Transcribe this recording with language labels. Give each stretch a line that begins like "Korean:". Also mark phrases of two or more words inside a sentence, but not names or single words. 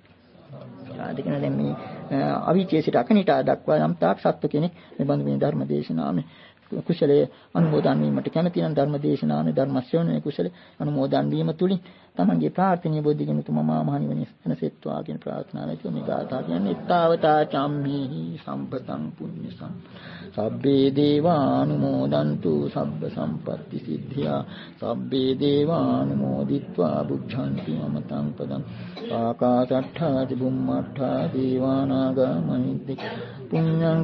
Sinhala: ආදිකන දැන් මේ අවිචේසිත අකනිටා දක්වා යම් තාක් සත්ව කෙනෙක් මේ බඳු මේ ධර්ම දේශනාවේ කුසලයේ අනුමෝදන් වීමට කැමති නම් ධර්ම දේශනාවේ ධර්ම ශ්‍රවණයේ කුසලයේ අනුමෝදන් වීම තුලින් තමන්ගේ ප්‍රාර්ථනීය බෝධිගුණ තුමා මහණිවනි සනසෙත්වා කියන ප්‍රාර්ථනාවයි මේ ගාථා කියන්නේ
Pali: ඊතාවතා චම්මේහි සම්පතං පුඤ්ඤසං සබ්බේ දේවානුමෝදන්තු සබ්බ සම්පත්ති සිද්ධියා සබ්බේ දේවානුමෝදිත්වා බුද්ධන්ති මමතං පදං ආකාශට්ඨා චුම්මට්ඨා දේවානාගා මහිද්దిక පුඤ්ඤං